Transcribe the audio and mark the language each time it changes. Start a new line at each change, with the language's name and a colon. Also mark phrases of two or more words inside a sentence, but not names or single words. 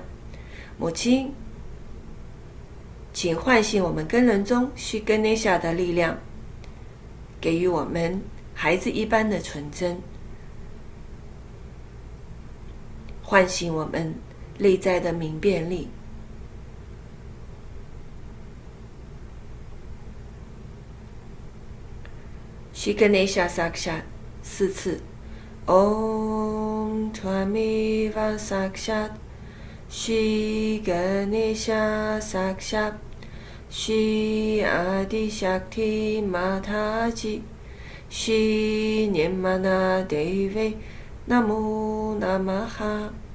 Chinese: 母亲，请唤醒我们根轮中须根内下的力量，给予我们孩子一般的纯真，唤醒我们内在的明辨力。须根内下萨克夏4 次。
Sanskrit: Om Tvamiva Sakshat Shri Ganesha Sakshat Shri Adi Shakti Mataji Shri Nirmana Devi Namo Namaha